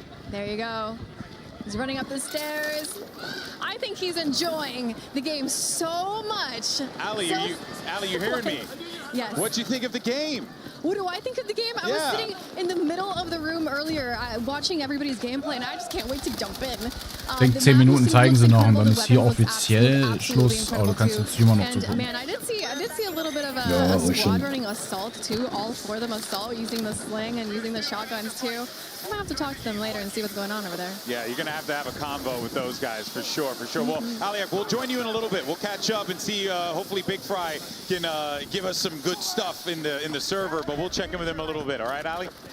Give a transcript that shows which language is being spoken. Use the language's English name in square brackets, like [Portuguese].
[English] There you go. He's running up the stairs. I think he's enjoying the game so much. Ali, you hearing me? Yes. What do you think of the game? What do I think of the game? I was sitting in the middle of the room earlier, watching everybody's gameplay, and I just can't wait to jump in. [German] Ich denke, 10 Minuten zeigen sie noch und dann ist hier offiziell Schluss. Aber du kannst den Streamer noch zugucken. [English] Man, I did see a little bit of a squad running assault too. All four of them assault, using the sling and using the shotguns too. I'm gonna have to talk to them later and see what's going on over there. Yeah, you're gonna have a convo with those guys for sure, for sure. Well, Aliak, we'll join you in a little bit. We'll catch up and see. Hopefully, Big Fry can give us some good stuff in the server, but we'll check in with him a little bit. All right, Ali?